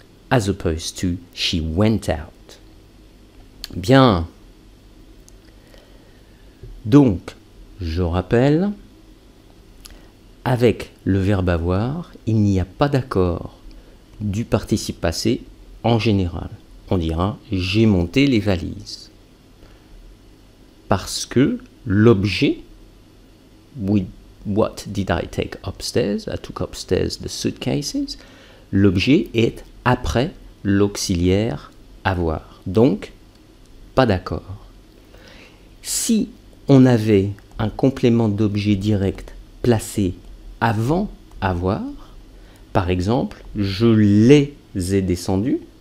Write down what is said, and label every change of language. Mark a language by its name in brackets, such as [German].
[English] As opposed to she went out. [French] Bien. Donc, je rappelle, avec le verbe avoir, il n'y a pas d'accord du participe passé en général. On dira j'ai monté les valises. Parce que l'objet, [English] what did I take upstairs? I took upstairs the suitcases. [French] L'objet est après l'auxiliaire avoir. Donc, pas d'accord. Si on avait un complément d'objet direct placé avant avoir, par exemple, je l'ai est descendu.